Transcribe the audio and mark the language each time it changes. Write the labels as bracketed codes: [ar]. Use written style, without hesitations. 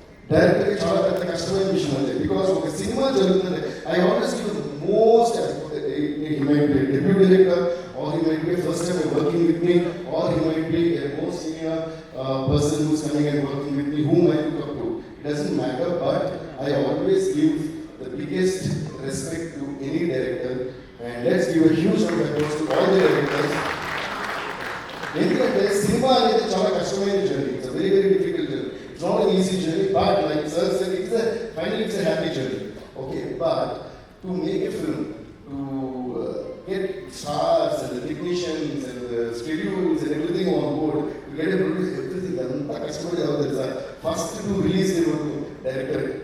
[te] డైరెక్ట్గా చాలా పెద్ద కష్టమైన విషయం అండి. బికాస్ ఒక సినిమా జరుగుతుంది. [en] I always give the most he might be a debut director, or he might be a first time working with me, or he might be a more senior person who's coming and working with me, whom I look up to. It doesn't matter, but I always give the biggest respect to any director, and let's give a huge round of applause to all the directors. [te] ఎందుకంటే cinema అనేది చాలా కష్టమైన journey. [en] It's a very difficult journey. It's not an easy journey, but like sir said, finally it's a happy journey. Okay, but to make a film, to get stars and the technicians and the schedules and everything on board, to get a producer, everything, [te] anta kashtamadi avudhu [en] first to release the director.